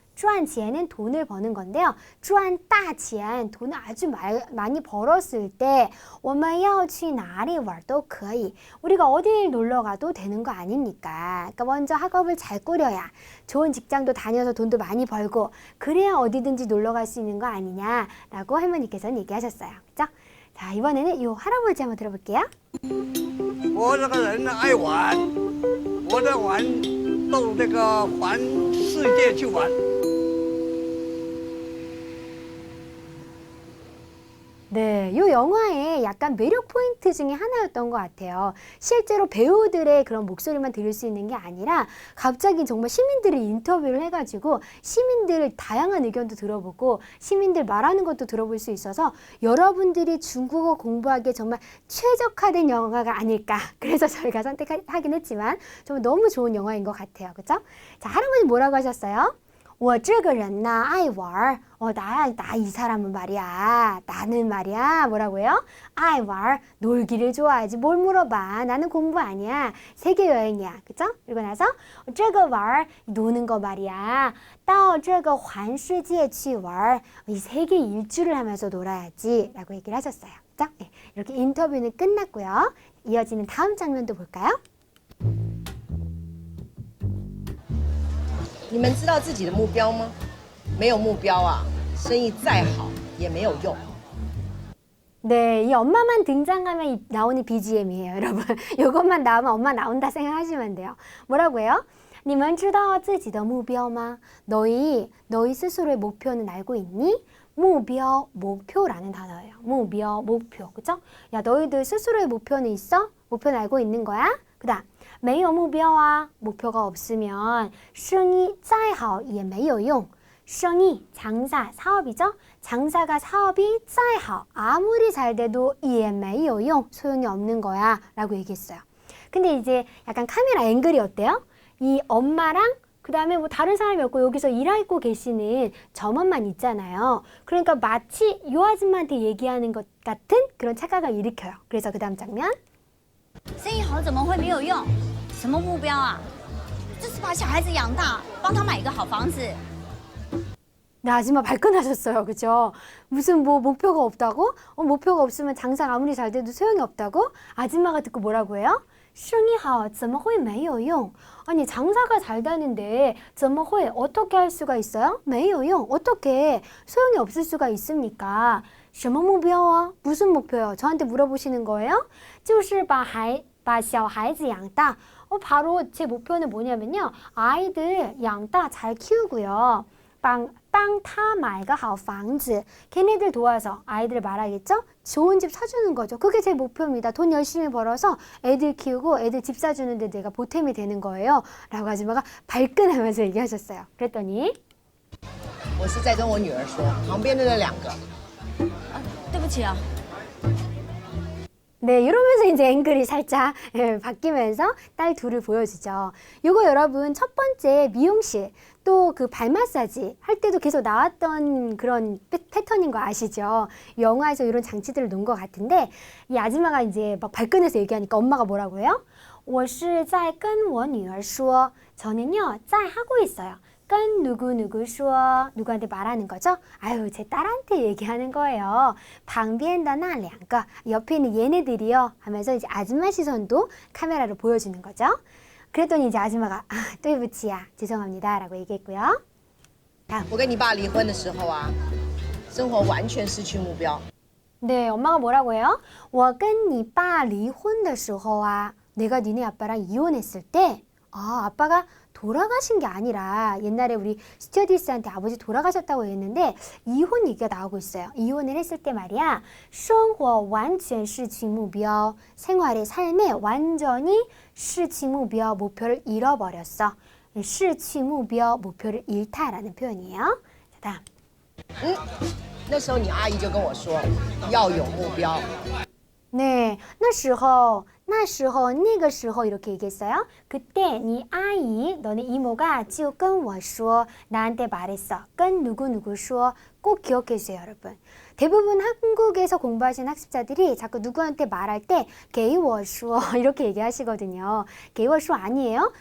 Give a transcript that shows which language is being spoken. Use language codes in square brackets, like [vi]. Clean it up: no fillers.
[ko] 赚钱은 돈을 버는 건데요. [zh] 赚大钱 [ko] 돈을 아주 많이 벌었을 때 [zh] 我们要去哪里玩都可以 [ko] 우리가 어딜 놀러 가도 되는 거 아닙니까? 그러니까 먼저 학업을 잘 꾸려야 좋은 직장도 다녀서 돈도 많이 벌고 그래야 어디든지 놀러 갈 수 있는 거 아니냐라고 할머니께서는 얘기하셨어요. 그죠? 자, 이번에는 이 할아버지 한번 들어볼게요. [zh] 我这个人呢爱玩，我在玩，到这个环世界去玩。 [ko] 네, 이 영화의 약간 매력 포인트 중에 하나였던 것 같아요. 실제로 배우들의 그런 목소리만 들을 수 있는 게 아니라 갑자기 정말 시민들을 인터뷰를 해가지고 시민들 다양한 의견도 들어보고 시민들 말하는 것도 들어볼 수 있어서 여러분들이 중국어 공부하기에 정말 최적화된 영화가 아닐까. 그래서 저희가 선택하긴 했지만 정말 너무 좋은 영화인 것 같아요. 그죠? 자, 할아버지 뭐라고 하셨어요? [zh] 我这个人呢爱玩. [ko] 나 이 사람은 말이야. 나는 말이야. 뭐라고요? [zh] 爱玩. [ko] 놀기를 좋아하지. 뭘 물어봐. 나는 공부 아니야. 세계 여행이야. 그죠? 그리고 나서 [zh] 这个玩. [ko] 노는 거 말이야. [zh] 到这个环世界去玩. [ko] 이 세계 일주를 하면서 놀아야지. 라고 얘기를 하셨어요. 그죠? 네, 이렇게 인터뷰는 끝났고요. 이어지는 다음 장면도 볼까요? [zh] 你们知道自己的目标吗？没有目标啊，生意再好也没有用。 [ko] 네, 이 엄마만 등장하면 나오는 BGM이에요, 여러분. 이것만 나오면 엄마 나온다 생각하시면 돼요. 뭐라고 해요? [zh] 你们知道自己的目标吗? [ko] 너희 스스로의 목표는 알고 있니? 目标, 목표라는 단어예요. 目标, 목표, 그죠? 야, 너희들 스스로의 목표는 있어? 목표는 알고 있는 거야? 그 다음, [zh] 没有目标啊, [ko] 목표가 없으면 [zh] 生意再好也没有用. [ko] 生意, 장사, 사업이죠? 장사가 사업이 [zh] 再好, [ko] 아무리 잘 돼도 [zh] 也没有用, [ko] 소용이 없는 거야 라고 얘기했어요. 근데 이제 약간 카메라 앵글이 어때요? 이 엄마랑 그 다음에 뭐 다른 사람이 없고 여기서 일하고 계시는 점원만 있잖아요. 그러니까 마치 이 아줌마한테 얘기하는 것 같은 그런 착각을 일으켜요. 그래서 그 다음 장면. [zh] 生意好怎么会没有用？什么目标啊？就是把小孩子养大，帮他买一个好房子。 [ko] 네, 아줌마 발끈하셨어요. 그죠? 무슨 뭐 목표가 없다고? 목표가 없으면 장사가 아무리 잘 돼도 소용이 없다고? 아줌마가 듣고 뭐라고 해요? [zh] 生意好怎么会没有用? [ko] 아니 장사가 잘 되는데 [zh] 怎么会 [ko] 어떻게 할 수가 있어요? [zh] 没有用 [ko] 어떻게 소용이 없을 수가 있습니까? [zh] 什么目标啊? [ko] 무슨 목표요? 저한테 물어보시는 거예요? [zh] 就是把小孩子养大. [ko] 바로 제 목표는 뭐냐면요. 아이들 养大 잘 키우고요. [zh] 帮他买个好房子. [ko] 걔네들 도와서 아이들 말하겠죠? 좋은 집 사주는 거죠. 그게 제 목표입니다. 돈 열심히 벌어서 애들 키우고 애들 집 사주는데 내가 보탬이 되는 거예요. 라고 아줌마가 발끈하면서 얘기하셨어요. 그랬더니 [zh] 我是在跟我女儿说，旁边的那两个。对不起啊。 [ko] 네, 이러면서 이제 앵글이 살짝 바뀌면서 딸 둘을 보여주죠. 요거 여러분 첫 번째 미용실 또 그 발 마사지 할 때도 계속 나왔던 그런 패턴인 거 아시죠? 영화에서 이런 장치들을 놓은 것 같은데 이 아줌마가 이제 막 발끈해서 얘기하니까 엄마가 뭐라고 해요? [zh] 我是在跟我女儿说. [ko] 저는요, [zh] 在 [ko] 하고 있어요. 跟누구说, 누구한테 말하는 거죠? 아유, 제 딸한테 얘기하는 거예요. [zh] 旁边的那两个, [ko] 옆에 있는 얘네들이요. 하면서 이제 아줌마 시선도 카메라로 보여주는 거죠. 그랬더니 이제 아줌마가 [zh] 对不起啊, [ko] 죄송합니다 라고 얘기했고요. [zh] 我跟你爸离婚的时候啊，生活完全失去目标。 [ko] 네, 엄마가 뭐라고 해요? [zh] 我跟你爸离婚的时候啊, [ko] 내가 니네 아빠랑 이혼했을 때 아빠가 돌아가신 게 아니라 옛날에 우리 스튜어디스한테 아버지 돌아가셨다고 했는데 이혼 얘기가 나오고 있어요. 이혼을 했을 때 말이야. [zh] 生活完全失去目标. [ko] 생활의 삶에 완전히 [zh] 失去目标, [ko] 목표를 잃어버렸어. [zh] 失去目标, [ko] 목표를 잃다라는 표현이에요. 자, 다음. [zh] 那时候你阿姨就跟我说要有目标。 [ko] 네, [zh] 那时候那个时候 [ko] 이렇게 얘기했어요. 그때 네 아이, 너네 이모가 [zh] 就跟我说, [ko] 나한테 말했어. 跟누구说, 꼭 기억해 주세요, 여러분. 대부분 한국에서 공부하시는 학습자들이 자꾸 누구한테 말할 때 [zh] 给我说 [ko] 이렇게 얘기하시거든요. 给我说 아니에요.